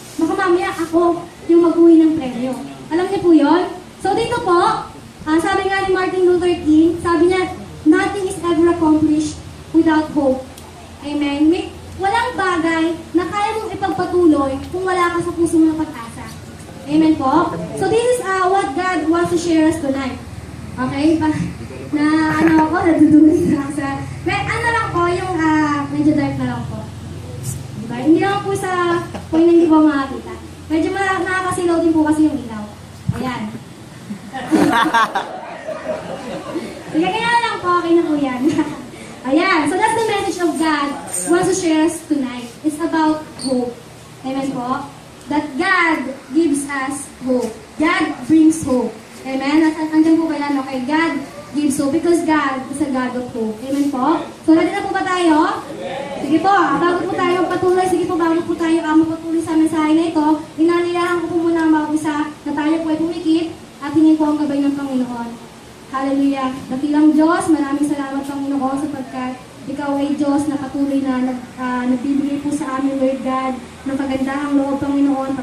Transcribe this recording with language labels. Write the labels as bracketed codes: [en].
[tl] Baka mamaya ako yung mag-uwi ng premyo. Alam niyo po yun? So, dito po, sabi nga ni Martin Luther King, sabi niya, [en] nothing is ever accomplished without hope. [tl] Amen? Walang bagay na kaya mong ipagpatuloy kung wala ka sa puso ng pag-asa. Amen po? [en] So this is what God wants to share us tonight. [tl] Okay? Nadudugin na sa... Ano lang po, yung medyo dark na lang po. Diba? Hindi lang po sa kung hindi po makakita. Medyo nakakasilaw din po kasi yung ilaw. Ayan. Sige, kaya lang po, okay na po yan. [en] Ayan, so that's the message of God wants to share us tonight. It's about hope. Amen po? That God gives us hope. God brings hope. Amen? [tl] Andiyan po ba yan? [en] Okay, God gives hope because God is a God of hope. [tl] Amen po? So, ready na po ba tayo? Sige po, bago po tayo patuloy, bago po tayo mapatuloy sa mensahe na ito, inanilahan ko po muna ang mga isa na tayo po ay pumikit at hingin po ang gabay ng Panginoon. Hallelujah. Dakilang Diyos, maraming salamat Panginoon sapagkat Ikaw ay Diyos na patuloy na nagbibigay po sa amin, Lord God, ng kagandahang loob, Panginoon.